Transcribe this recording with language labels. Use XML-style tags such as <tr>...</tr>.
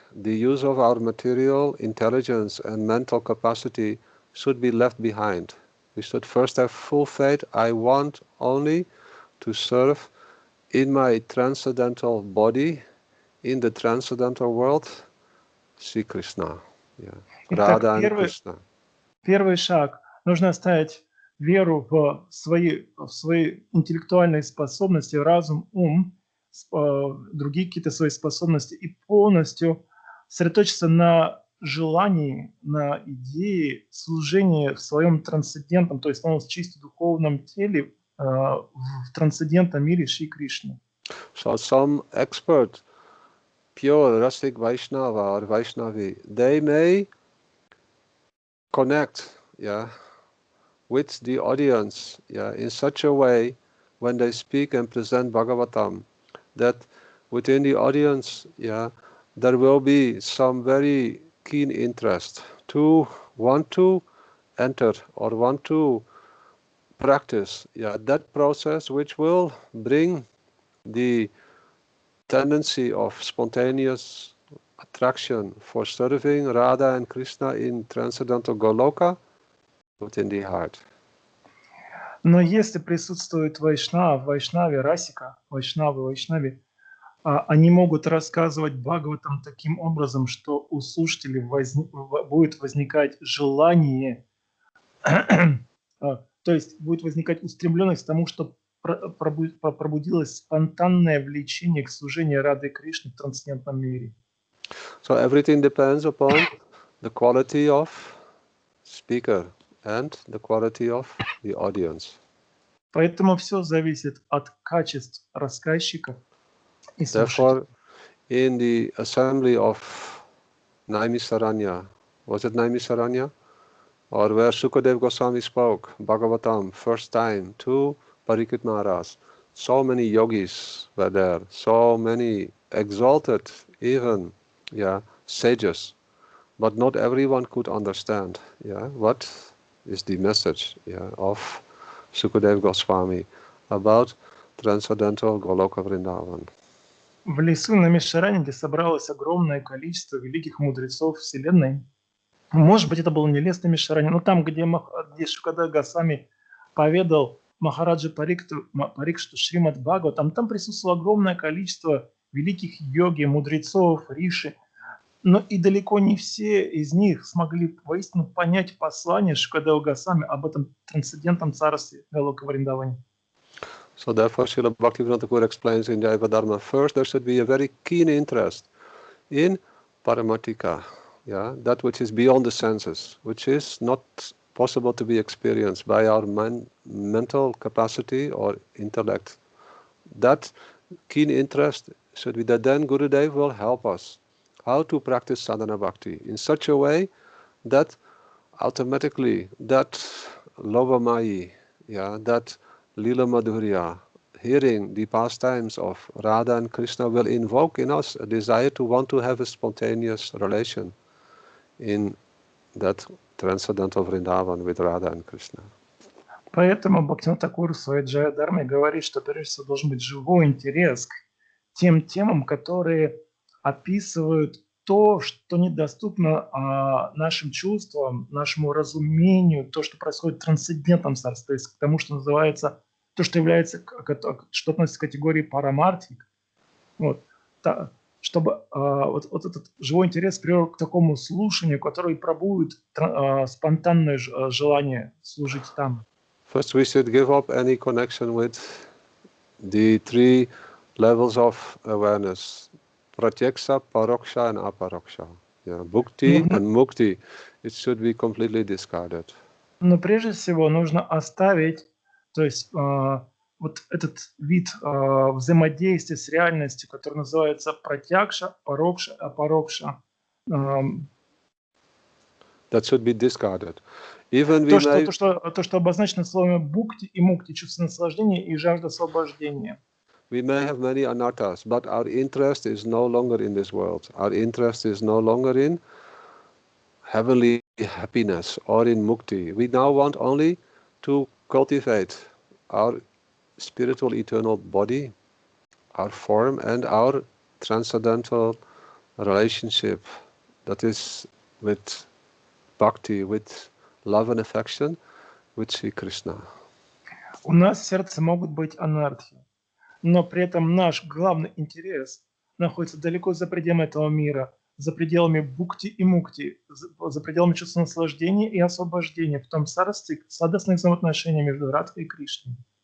<en>The use of our material intelligence and mental capacity should be left behind. We should first have full faith. I want only to serve in my transcendental body, in the transcendental world, Sri Krishna. Radha and Krishna.</en> <ru>Первый шаг. Нужно оставить веру в свои интеллектуальные способности, разум, ум, другие какие-то свои способности и полностью сосредоточиться на желании, на идее служения в своем трансцендентном, то есть в чисто духовном теле, в трансцендентном мире Шри Кришны.</ru> <en>So some expert, pure Rasik Vaishnava or Vaishnavi, they may connect with the audience in such a way when they speak and present Bhagavatam that within the audience there will be some very keen interest to want to enter or want to practice that process, which will bring the tendency of spontaneous attraction for serving Radha and Krishna in transcendental Goloka within the heart.</en> <ru>Но если присутствует Вайшнаве, Расика, Вайшнави, они могут рассказывать Бхагаватам таким образом, что у слушателей будет возникать желание, то есть будет возникать устремленность к тому, что пробудилось спонтанное влечение к служению Рады Кришны в трансцендентном мире.</ru> <en>So everything depends upon the quality of speaker and the quality of the audience.</en> <ru>Поэтому все зависит от качеств рассказчика и слушателя.</ru> <en>Therefore, in the assembly of Naimisaranya, was it Naimisaranya? Or where Shukadev Goswami spoke Bhagavatam first time to Parikshit Maharaj, so many yogis were there, so many exalted, even sages, but not everyone could understand what is the message of Shukadev Goswami about transcendental Goloka Vrindavan.</en> <ru>В лесу на Мишаране, где собралось огромное количество великих мудрецов Вселенной, может быть, это был не лес на Мишаране, но там, где Шукадев Госвами поведал Махараджи Парикшиту Шримад Бхагаватам, там присутствовало огромное количество великих йоги, мудрецов, риши, но и далеко не все из них смогли воистину понять послание Шукадева Госвами об этом трансцендентном царстве Галока Вриндаване.</ru> <en>So therefore, Srila Bhaktivinoda Thakur explains in Jaivadharma, first there should be a very keen interest in Paramatika, that which is beyond the senses, which is not possible to be experienced by our mental capacity or intellect. That keen interest should be that then Gurudev will help us how to practice sadhana bhakti in such a way that automatically that Lovamayi, that Lila Madhurya, hearing the pastimes of Radha and Krishna will invoke in us a desire to want to have a spontaneous relation in that transcendental Vrindavan with Radha and Krishna.</en> <ru>Поэтому Бхактивinoda Тхакур в своей Джая-дарме говорит, что прежде всего должен быть живой интерес к тем темам, которые описывают то, что недоступно нашим чувствам, нашему разумению, то, что происходит в трансцендентном царстве, то есть к тому, что называется, то, что является, что относится к категории парамартик. Вот. Чтобы вот этот живой интерес привел к такому слушанию, которое пробует спонтанное желание служить там.</ru> <en>First, we should give up any connection with the three levels of awareness: pratyaksha, paroksha, and aparoksha. Bhukti and mukti. It should be completely discarded.</en> <ru>Но прежде всего нужно оставить, то есть вот этот вид взаимодействия с реальностью, который называется пратьякша, парокша, апарокша.</ru> <en>That should be discarded. Even</en> <ru>то, что обозначено словами бхукти и мукти, чувство наслаждения и жажда освобождения.</ru> <en>We may have many anarthas, but our interest is no longer in this world. Our interest is no longer in heavenly happiness or in mukti. We now want only to cultivate our spiritual eternal body, our form, and our transcendental relationship, that is with bhakti, with love and affection, with Sri Krishna.</en> <ru>У нас в сердце могут быть анархии, но при этом наш главный интерес находится далеко за пределами этого мира, за пределами бхукти и мукти, за пределами чувства наслаждения и освобождения в том царстве сладостных взаимоотношений между Радхой и Кришной.</ru>